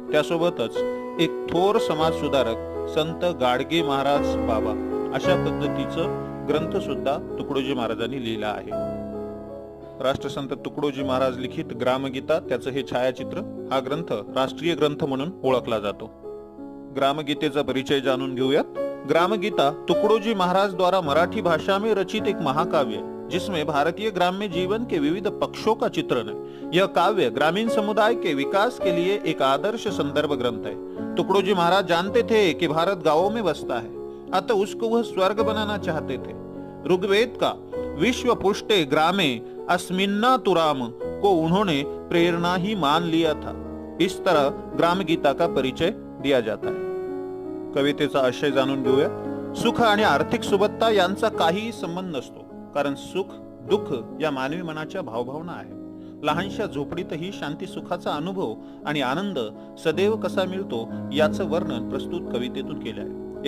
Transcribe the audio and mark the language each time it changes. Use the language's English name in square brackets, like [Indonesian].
[Marathi] त्यासोबतच एक थोर समाज सुधारक संत गाडगे महाराज बाबा अशा पद्धतीचं ग्रंथ सुद्धा तुकडोजी महाराजांनी लिहिला आहे। राष्ट्रसंत तुकडोजी महाराज लिखित ग्रामगीता, त्याचं हे छायाचित्र, हा ग्रंथ राष्ट्रीय ग्रंथ म्हणून ओळखला जातो। ग्रामगीतेचा परिचय जाणून घेऊयात। [Hindi] ग्रामगीता तुकडोजी महाराज द्वारा मराठी भाषा में रचित एक महाकाव्य है जिसमें भारतीय ग्राम्य जीवन के विविध पक्षों का चित्रण है। यह काव्य ग्रामीण समुदाय के विकास के लिए एक आदर्श संदर्भ ग्रंथ है। तुकडोजी महाराज जानते थे कि भारत गांवों में बसता है, अतः उसको वह स्वर्ग बनाना चाहते थे। ऋग्वेद का [Sanskrit] विश्व पुष्टे ग्रामे अस्मिन्ना तुराम [Hindi] को उन्होंने प्रेरणा ही मान लिया था। इस तरह ग्राम गीता का परिचय दिया जाता है। [Marathi] कवितेचा आशय जाणून घेऊया। सुख आणि आर्थिक सुबत्ता यांचा काहीही संबंध नसतो, कारण सुख दुःख या मानवी मनाच्या भावभावना आहे। लहानशा झोपडीतही शांती सुखाचा अनुभव आणि आनंद सदैव कसा मिळतो याचं वर्णन प्रस्तुत कवितेतून केले आहे।